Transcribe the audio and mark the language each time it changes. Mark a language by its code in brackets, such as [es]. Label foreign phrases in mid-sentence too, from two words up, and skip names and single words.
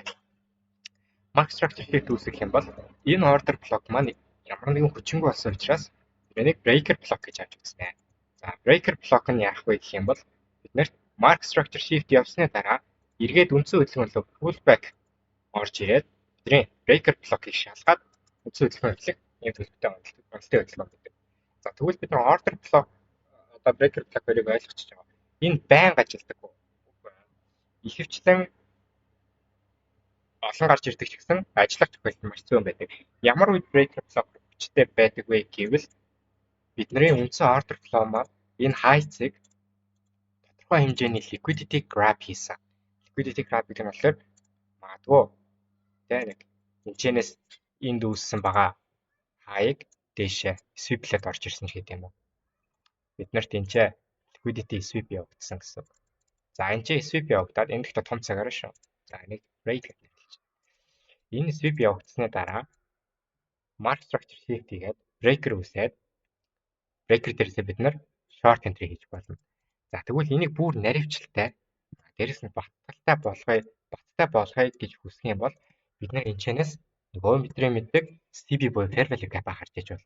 [en] Market structure shift [mn] үүсгэх юм бол энэ [en] order block [mn] маань ямар нэгэн хүчингүй болсон учраас энийг [en] breaker block [mn] гэж авч үзнэ. За [en] breaker block [mn] нь яах вэ гэх юм бол биднэрт [en] market structure shift [mn] явсны дараа эргээд үндсэн хөдөлгөөн рүү pullback орж ирээд бидний [en] breaker block- [mn] ыг шалгаад үндсэн хөдөлгөөн эхлэх ийм төлөвтэй онцлог хөдөлгөөн гэдэг. За тэгвэл бид нар [en] order block [mn] одоо [en] breaker block- [mn] ыг ойлгочихж байгаа. Энэ байнга ажилдаг. Ихэвчлэн олон гарч ирдэг ч гэсэн ажиллах тохиолдол маш зөөн байдаг. Ямар үед [en] breaker block [mn] хүчтэй байдаг вэ гэвэл бидний үндсэн [en] order flow [mn] маань энэ high-цыг тодорхой хэмжээний [en] liquidity grab [mn] хийсэн. [en] Liquidity grab [mn] гэх нь болохоор магадгүй тийм нэг хэмжээнээс энд үүссэн байгаа хаяг дээшээ sweep-лээд орж ирсэн ч гэдэг юм уу. Бид нарт энэ ч [en] liquidity sweep [mn] явагдсан гэсэн. За энэ ч sweep явагдаад энэ дэхтэй том цагаараа шүү. За энийг break гэж нэрлэж байна. Энэ sweep явагдсны дараа [en] market structure shift [mn] хийгээд breaker үүсээд breaker дээрээс бид нар [en] short entry [mn] хийж болно. За тэгвэл энийг бүр наривчлалтай дээрэс нь баттай болгоё гэж хүсэх юм бол бид нар энэчнээс нөгөө бидний мэддэг CB буюу [en] fair value gap [mn] харж иж болно.